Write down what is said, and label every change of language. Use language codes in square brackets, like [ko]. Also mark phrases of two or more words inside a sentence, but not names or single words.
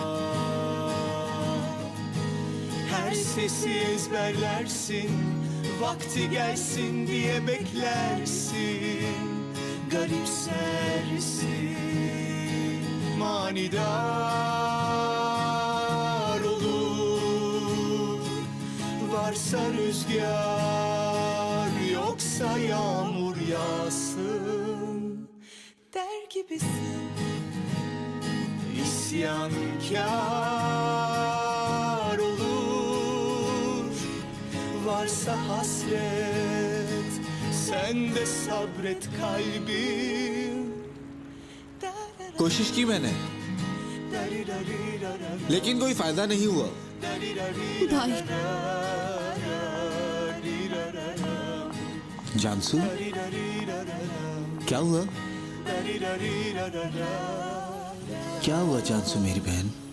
[tr] Her sesi ezberlersin Vakti gelsin diye beklersin Garipsersin Manidar olur Varsa rüzgar Yoksa yağmur yağsın misin? İsyankar olur. Varsa hasret, sen de sabret kalbim. [hi] कोशिश की मैंने, लेकिन कोई फायदा नहीं हुआ। भाई जानसू, क्या हुआ? क्या हुआ जानसू मेरी बहन?